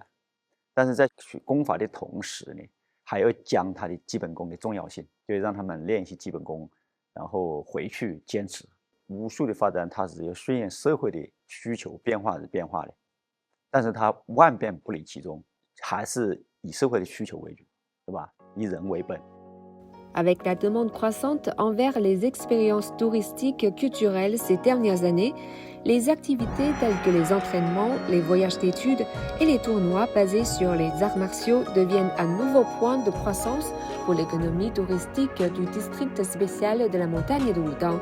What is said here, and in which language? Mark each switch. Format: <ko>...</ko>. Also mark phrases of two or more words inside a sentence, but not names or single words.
<zh>但是在学功法的同时呢，还要讲它的基本功的重要性，就让他们练习基本功，然后回去坚持。武术的发展，它是要顺应社会的需求变化是变化的，但是它万变不离其宗，还是以社会的需求为主，对吧？以人为本。</zh> <fr>Avec la demande croissante envers les expériences touristiques culturelles ces dernières années, les activités telles que les entraînements, les voyages d'études et les tournois basés sur les arts martiaux deviennent un nouveau point de croissance pour l'économie touristique du district spécial de la montagne de Wudang.</fr>